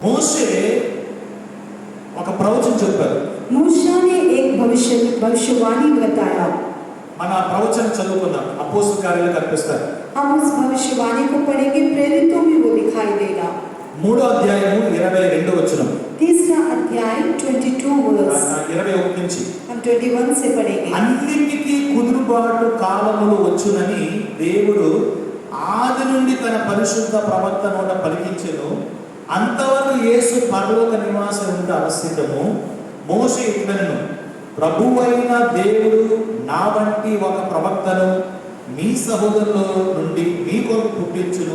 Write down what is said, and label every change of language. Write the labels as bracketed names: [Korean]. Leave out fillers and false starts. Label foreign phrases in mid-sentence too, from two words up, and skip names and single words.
[Telugu] మోషే ఒక ప్రవచనం చెప్పారు. [Hindi] मूसा ने एक भविष्यवाणी बताया. [Telugu] మన ప్రవచనం చదువుకుందాం. అపోస్తల కార్యాలు కనిపిస్తారు. [Hindi] हम उस भविष्यवाणी को पढ़ेंगे, प्रेरितों में वो दिखाई देगा. [Telugu] 3వ అధ్యాయము 22వ వచనం. [Hindi] तीसरा अध्याय 22 वर्स. [Telugu] 21 నుంచి [Hindi] हम 21 से पढ़ेंगे. [Telugu] అన్నిటికీ కుదురుబాటు కాలములు వచ్చునని దేవుడు ఆది నుండి తన పరిశుద్ధ ప్రవక్త నోట పలికించెను. అంతవరకు యేసు పరలోక నివాసం ఉంట అవశ్యకము. మోషే ఇట్లనెను, ప్రభువైన దేవుడు నా వంటి ఒక ప్రవక్తను మీ సహోదరుల నుండి మీ కొరకు పుట్టించును.